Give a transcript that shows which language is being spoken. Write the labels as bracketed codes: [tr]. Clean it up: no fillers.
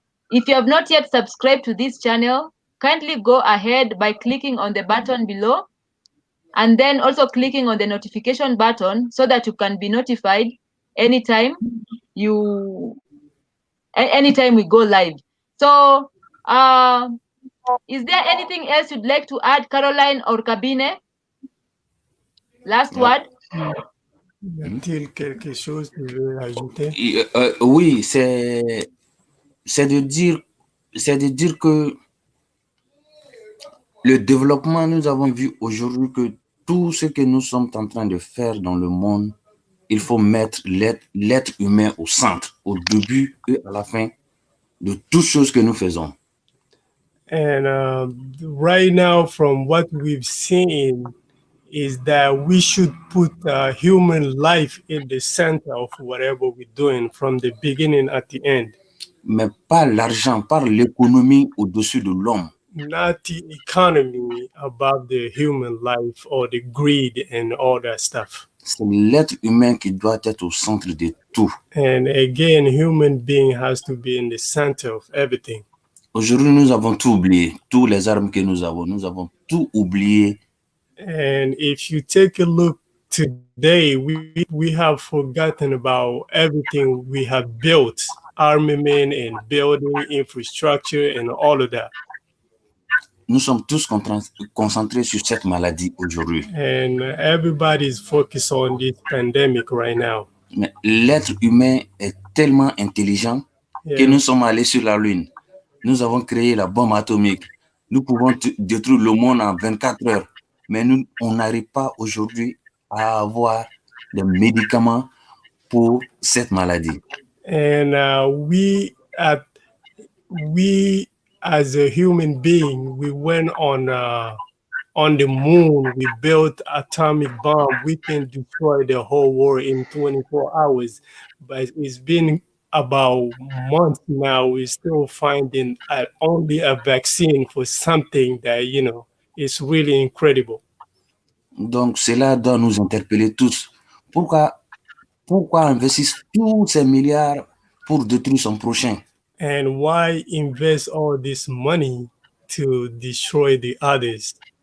[en] If you have not yet subscribed to this channel, kindly go ahead by clicking on the button below and then also clicking on the notification button so that you can be notified anytime we go live. So is there anything else you'd like to add, Caroline or Kabine? Last word. [fr] Y a-t-il quelque chose que je veux ajouter? Oui, c'est de dire que le développement, nous avons vu aujourd'hui que tout ce que nous sommes en train de faire dans le monde il faut mettre l'être humain au centre, au début et à la fin de toutes choses que nous faisons. [en] And right now, from what we've seen, is that we should put human life in the center of whatever we're doing from the beginning at the end. [fr] Mais pas l'argent, pas l'économie au-dessus de l'homme. [en] Not the economy above the human life or the greed and all that stuff. [fr] C'est l'être humain qui doit être au centre de tout. [en] And again, human being has to be in the center of everything. [fr] Aujourd'hui, nous avons tout oublié. Tous les armes que nous avons tout oublié. [en] And if you take a look today, we have forgotten about everything we have built, armament and building infrastructure and all of that. [fr] Nous sommes tous concentrés sur cette maladie aujourd'hui. [en] And everybody's focused on this pandemic right now. [fr] Mais l'être humain est tellement intelligent que nous sommes allés sur la Lune. Nous avons créé la bombe atomique. Nous pouvons détruire le monde en 24 heures. Mais on n'arrive pas aujourd'hui à avoir des médicaments pour cette maladie. [en] And we as a human being, we went on the moon. We built atomic bomb. We can destroy the whole world in 24 hours. But it's been about months now. We're still finding only a vaccine for something that, is really incredible. [fr] Donc, cela doit nous interpeller tous. Pourquoi investir tous ces milliards pour détruire son prochain? [en] And why invest all this money to destroy the others?